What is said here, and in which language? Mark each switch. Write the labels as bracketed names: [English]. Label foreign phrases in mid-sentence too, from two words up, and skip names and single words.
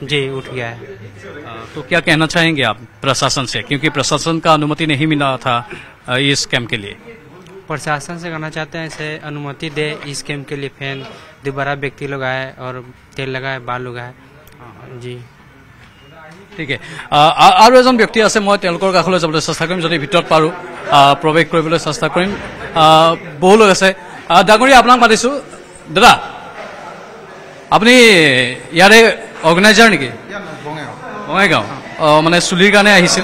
[Hindi] जी, उठ गया है। तो क्या कहना चाहेंगे आप प्रशासन से, क्योंकि प्रशासन का अनुमति नहीं मिला था इस कैंप के लिए? प्रशासन से कहना चाहते हैं इसे अनुमति दे इस कैंप के लिए, फैन दोबारा व्यक्ति लोग आए और तेल लगाए, बाल उगाए। जी [Assamese] ঠিক আৰু এজন ব্যক্তি আছে, মই তেওঁলোকৰ কাষলৈ যাবলৈ চেষ্টা কৰিম, যদি ভিতৰত পাৰোঁ প্ৰৱেশ কৰিবলৈ চেষ্টা কৰিম। বহু লোক আছে। ডাঙৰীয়া, আপোনাক মাতিছোঁ। দাদা, আপুনি ইয়াৰে অৰ্গেনাইজাৰ নেকি? বঙাইগাঁও। মানে চুলিৰ কাৰণে আহিছিল?